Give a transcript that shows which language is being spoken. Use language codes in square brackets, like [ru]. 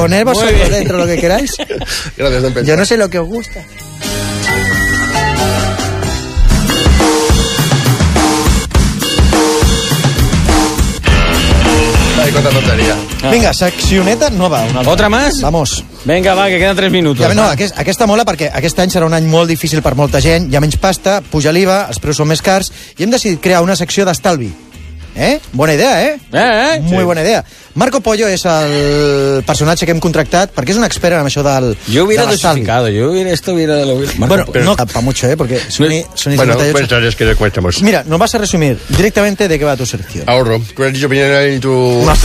[es] Poner vosotros dentro lo que queráis. Gracias, Don Pedro. Yo no sé lo que os gusta. Ay, cuánta tontería. Ah. Venga, seccioneta nueva. ¿Otra más? Vamos. [ca] Venga, va, que queden 3 minuts. Ja, no, aquesta mola perquè aquest any serà un any molt difícil per molta gent. Hi ha menys pasta, puja l'IVA, els preus són més cars i hem decidit crear una secció d'estalvi. Bona idea, Molt bona idea. Marco Pollo és el personatge que hem contractat perquè és un expert en això del estalvi. [es] Jo hubiera dosificado, jo hubiera... Esto hubiera... Bueno, no pa mucho, porque son... Bueno, pensaréis que le cuestamos. Mira, nos vas a resumir directamente de qué va tu sección. Ahorro. ¿Qué has dicho primero en tu...?